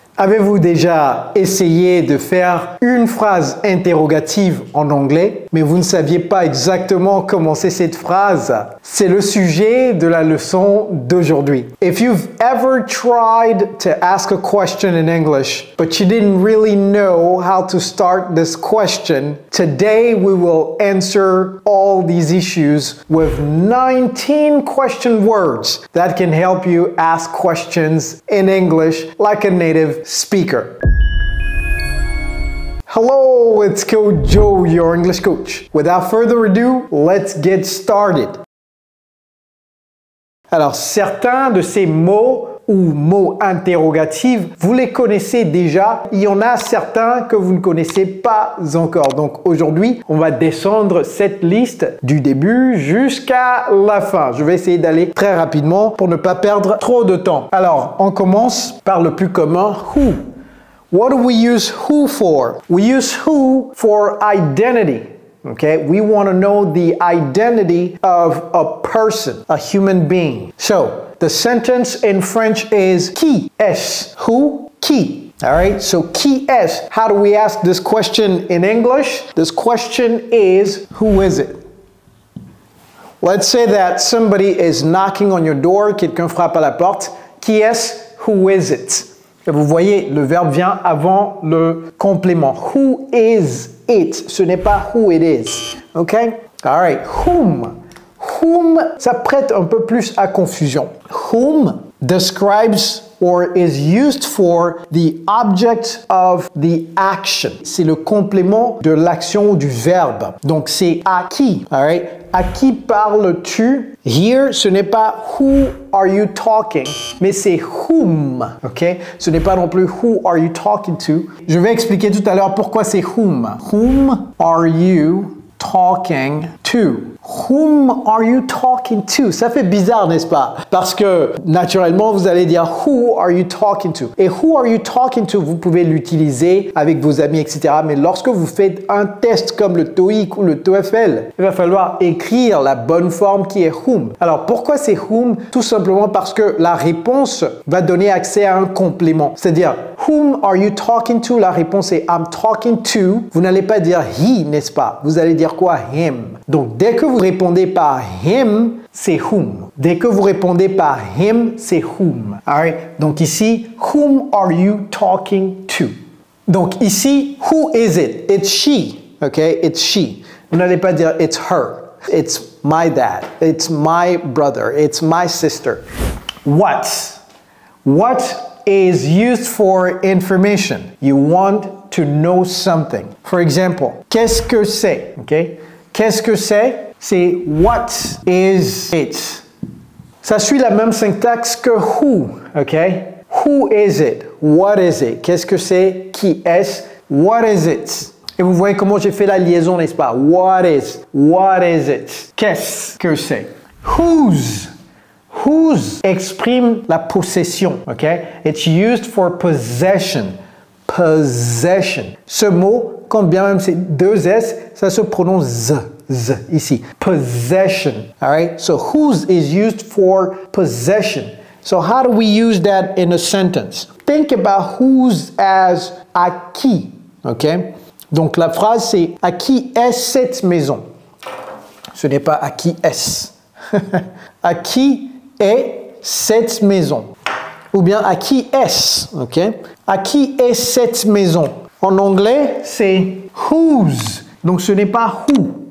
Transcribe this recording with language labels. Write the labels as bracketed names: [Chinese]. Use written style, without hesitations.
[French] Avez-vous déjà essayé de faire une phrase interrogative en anglais, mais vous ne saviez pas exactement commencer cette phrase? C'est le sujet de la leçon d'aujourd'hui. [English] If you've ever tried to ask a question in English, but you didn't really know how to start this question, today we will answer all these issues with 19 question words that can help you ask questions in English like a native speaker. Hello, it's Coach Joe, your English coach. Without further ado, let's get started. [French] Alors, certains de ces mots ou mots interrogatifs, vous les connaissez déjà. Il y en a certains que vous ne connaissez pas encore. Donc aujourd'hui, on va descendre cette liste du début jusqu'à la fin. Je vais essayer d'aller très rapidement pour ne pas perdre trop de temps. Alors, on commence par le plus commun, who. [English] What do we use who for? We use who for identity. Okay, we want to know the identity of a person, a human being. So, the sentence in French is [French] qui est? [English] Who? Qui. All right, so qui est? How do we ask this question in English? This question is, who is it? Let's say that somebody is knocking on your door, [French] quelqu'un frappe à la porte. Qui est? [English] Who is it? [French] Vous voyez, le verbe vient avant le complément. [English] Who is it? [French] Ce n'est pas [English] who it is. OK? All right. Whom. [French] Whom, ça prête un peu plus à confusion. [English] Whom describes or is used for the object of the action. [French] C'est le complément de l'action ou du verbe. Donc, c'est à qui. [English] All right? [French] À qui parles-tu? Here, ce n'est pas [English] who are you talking, [French] mais c'est whom. OK? Ce n'est pas non plus [English] who are you talking to. [French] Je vais expliquer tout à l'heure pourquoi c'est whom. [English] Whom are you talking to? Whom are you talking to? [French] Ça fait bizarre, n'est-ce pas? Parce que, naturellement, vous allez dire [English] who are you talking to? Et who are you talking to? [French] Vous pouvez l'utiliser avec vos amis, etc. Mais lorsque vous faites un test comme [English] le TOEIC ou le TOEFL, [French] il va falloir écrire la bonne forme qui est whom. Alors, pourquoi c'est whom? Tout simplement parce que la réponse va donner accès à un complément. C'est-à-dire, [English] whom are you talking to? [French] La réponse est [English] I'm talking to. [French] Vous n'allez pas dire he, n'est-ce pas? Vous allez dire quoi? Him. Donc, dès que vous répondez par him, c'est whom. Dès que vous répondez par him, c'est whom. [English] Alright? Donc ici, whom are you talking to? [French] Donc ici, [English] who is it? It's she. Okay? It's she. [French] Vous n'allez pas dire it's her. [English] It's my dad. It's my brother. It's my sister. What? What is used for information? You want to know something. For example, [French] qu'est-ce que c'est? Okay? Qu'est-ce que c'est? C'est [English] what is it? [French] Ça suit la même syntaxe que who, ok? [English] Who is it? What is it? [French] Qu'est-ce que c'est? Qui est-ce? [English] What is it? [French] Et vous voyez comment j'ai fait la liaison, n'est-ce pas? [English] What is? What is it? [French] Qu'est-ce que c'est? [English] Whose? [French] Whose exprime la possession, ok? [English] It's used for possession. Possession. [French] Ce mot, quand bien même c'est deux S, ça se prononce Z. [English] Z ici. Possession. All right? So whose is used for possession. So how do we use that in a sentence? Think about whose as [French] à qui. [English] OK? [French] Donc la phrase c'est à qui est cette maison? Ce n'est pas à qui est-ce. À qui est cette maison? Ou bien à qui est-ce? OK? À qui est cette maison? En anglais, c'est whose. Donc ce n'est pas who.